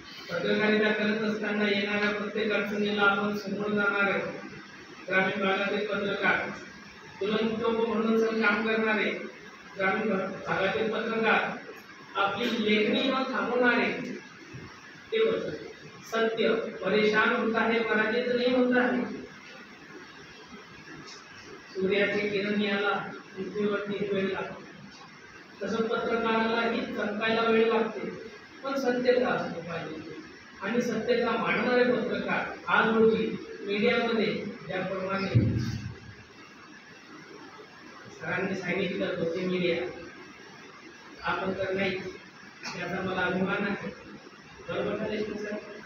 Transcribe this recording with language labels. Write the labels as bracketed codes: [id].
[mr] पत्रकारिता करत असताना येणाऱ्या प्रत्येक अडचणीला आपण समोर जाणारे ग्रामीण भागातील पत्रकार, तुलनतोप म्हणून काम करणारे ग्रामीण भागातील पत्रकार, आपली लेखणी न थांबवणारे ते होते. [hi] सत्य परेशान होता है, पराजित नहीं होता है. [mr] सूर्याचे किरण याला पृथ्वीवरती वेळ लागतो, तसं पत्रकारालाही चमकायला वेळ लागते, पण सत्यता असतो पाहिजे. आणि सत्यता मांडणारे पत्रकार आज रोजी मीडियामध्ये ज्याप्रमाणे सरांनी सांगितलं होते, मीडिया आपण तर नाही, याचा मला अभिमान आहे. बरोबर ना देशमुख सर?